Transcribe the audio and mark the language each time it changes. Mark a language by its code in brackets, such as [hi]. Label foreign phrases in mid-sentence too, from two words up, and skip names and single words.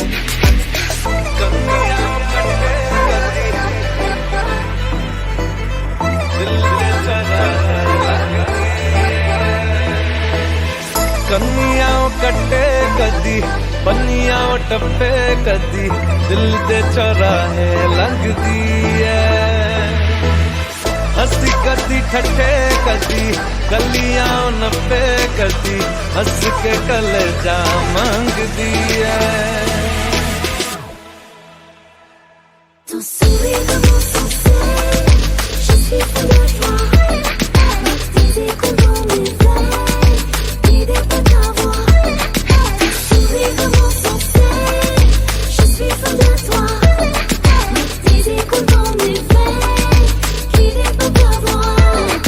[pa] ਕੰਨੀਆਂ ਕੱਟੇ ਕਦੀ ਪੰਨੀਆਂ ਟੱਪੇ ਕਦੀ ਦਿਲ ਦੇ ਚੌਰਾਹੇ ਲੰਘਦੀ ਹੈ ਹਾਸੀ ਕਦੀ ਠੱਠੇ ਕਦੀ ਗਲੀਆਂ ਨੱਪੇ ਕਦੀ ਹੱਸ ਕੇ ਕਲੇਜਾ ਮੰਗਦੀ ਹੈ [fr] Ton sourire de mon sensé, je suis fou de toi. Le désir dans mes veines, guidé par ta voix. Ton sourire de mon sensé, je suis fou de toi. Le désir dans mes veines, guidé par ta voix.